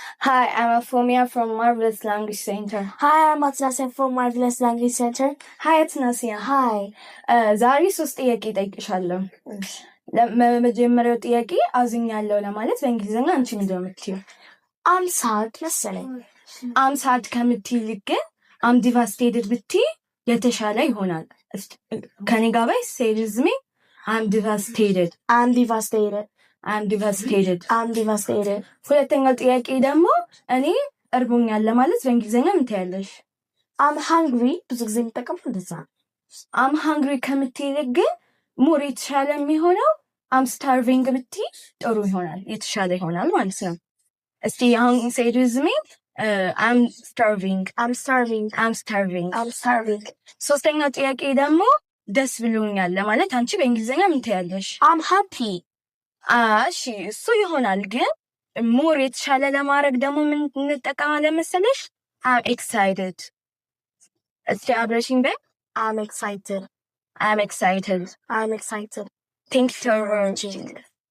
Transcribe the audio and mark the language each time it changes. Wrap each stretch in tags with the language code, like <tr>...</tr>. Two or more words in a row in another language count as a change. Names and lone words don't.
<en>Hi, I'm Afomia from Marvelous Language Center. Hi, I'm Atnasia from Marvelous Language Center. Hi, Atnasia. Hi.</en> <am>ዛሬ 3 ጥያቄ እጠይቅሻለሁ። ለመጀመሪያው ጥያቄ አዝኛለሁ ለማለት በእንግሊዝኛ አንቺ ምንድን ነው የምትይው?</am> <en>I'm sad መሰለኝ። I'm sad</en> <am>ከምትይ ግን</am> <en>I'm devastated</en> <am>ብትይ የተሻለ ይሆናል። ከኔ ጋር በይ</am> <en>say it with me. I'm devastated. I'm devastated. I'm devastated. I'm devastated.</en> <am>ሁለተኛው ጥያቄ ደግሞ እኔ እርቦኛል ለማለት በእንግሊዝኛ ምን ትያለሽ?</am> <en>I'm hungry</en> <am>ብዙ ጊዜ የምጠቀመው እንደዛ ነው።</am> <en>I'm hungry</en> <am>ከምትይ ግን ሞር የተሻለ የሚሆነው</am> <en>I'm starving</en> <am>ብትይ ጥሩ ይሆናል፣ የተሻለ ይሆናል ማለት ነው። እስቲ አሁን</am> <en>say it with me. I'm starving. I'm starving. I'm starving. I'm starving.</en> <am>ሶስተኛው ጥያቄ ደግሞ ደስ ብሎኛል ለማለት አንቺ በእንግሊዝኛ ምን ትያለሽ?</am> <en>I'm happy.</en> <am>እሺ እሱ ይሆናል፣ ግን ሞር የተሻለ ለማድረግ ደግሞ ምን እንጠቀማለን መሰለሽ?</am> <en>I'm excited.</en> <am>እስቲ አብረሽኝ በይ።</am> <en>I'm excited. I'm excited. I'm excited. Thanks for watching.</en>